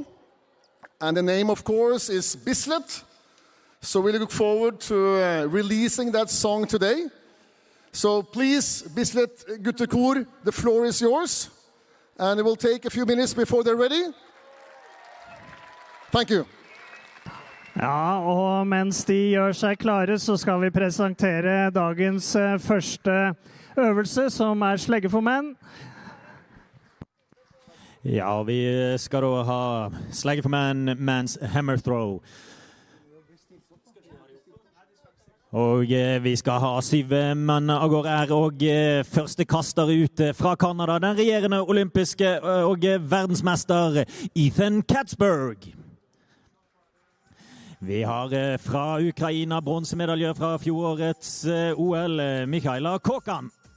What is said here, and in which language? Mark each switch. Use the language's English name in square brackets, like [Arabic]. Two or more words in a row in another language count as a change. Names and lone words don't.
[English] And the name, of course, is Bislett. So we look forward to releasing that song today. So please, Bislett Guttekor, the floor is yours. And it will take a few minutes before they're ready. Thank you. [Norwegian] Ja, og mens de gjør seg klare, så skal vi presentere dagens første øvelse, som slegge for menn. Ja, vi skal da ha slegge for menn, [English] men's hammer throw. [Norwegian] Og vi skal ha 7 menn av gårde og første kaster ut fra Kanada, den regjerende olympiske og verdensmester Ethan Katzberg. Vi har fra Ukraina bronsemedalje fra fjorårets OL, Michaela Kåkan.